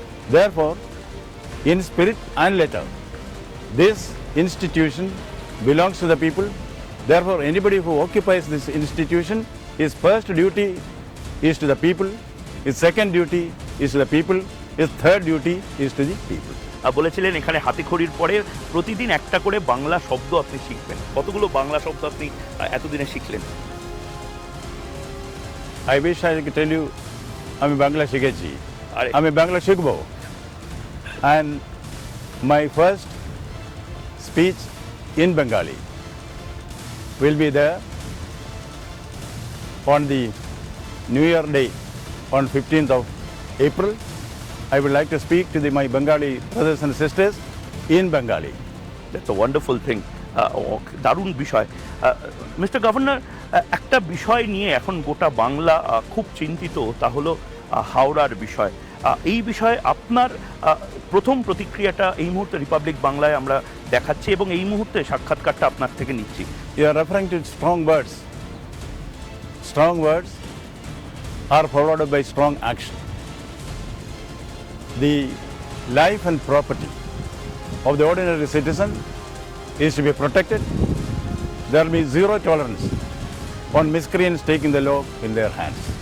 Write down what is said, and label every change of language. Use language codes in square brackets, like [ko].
[en] Therefore, in spirit and letter, this institution belongs to the people. Therefore, anybody who occupies this institution, his first duty is to the people, his second duty is to the people, his third duty is to the people. [bn] বলেছিলেন এখানে হাতিখড়ির পরে প্রতিদিন একটা করে বাংলা শব্দ আপনি শিখবেন। কতগুলো বাংলা শব্দ আপনি এতদিনে শিখলেন? [en] I wish I could tell you, [bn] আমি বাংলা শিখেছি, আমি বাংলা শিখব। [en] And my first speech in Bengali will be there on the New Year Day on 15th of April. I would like to speak to my Bengali brothers and sisters in Bengali. That's a wonderful thing. [bn] দারুণ বিষয়। Mister governor, একটা বিষয় নিয়ে এখন গোটা বাংলা খুব চিন্তিত, তা হলো হাওড়ার বিষয়। এই বিষয়ে আপনার প্রথম প্রতিক্রিয়াটা এই মুহূর্তে রিপাবলিক বাংলায় আমরা দেখাচ্ছি এবং এই মুহূর্তে সাক্ষাৎকারটা আপনার থেকে নিচ্ছি। [en] You are referring to strong words. Strong words are followed by strong action. The life and property of the ordinary citizen is to be protected. There will be zero tolerance on miscreants taking the law in their hands.